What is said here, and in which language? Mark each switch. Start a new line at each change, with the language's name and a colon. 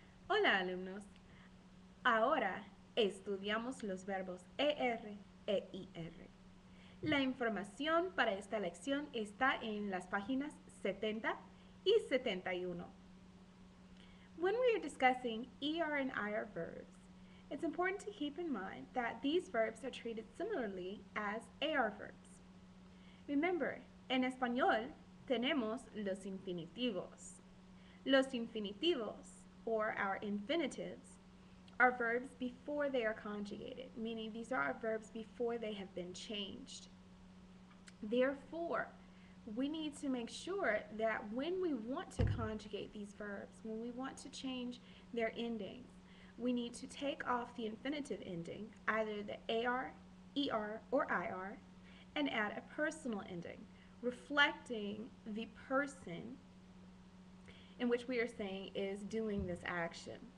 Spanish: Hola alumnos, ahora estudiamos los verbos ER e IR. La información para esta lección está en las páginas 70 y 71.
English: When we are discussing ER and IR verbs, it's important to keep in mind that these verbs are treated similarly as AR verbs.
Spanish: Remember, en español tenemos los infinitivos.
English: Los infinitivos, or our infinitives, are verbs before they are conjugated, meaning these are our verbs before they have been changed. Therefore, we need to make sure that when we want to conjugate these verbs, when we want to change their endings, we need to take off the infinitive ending, either the AR, ER, or IR, and add a personal ending, reflecting the person in which we are saying is doing this action.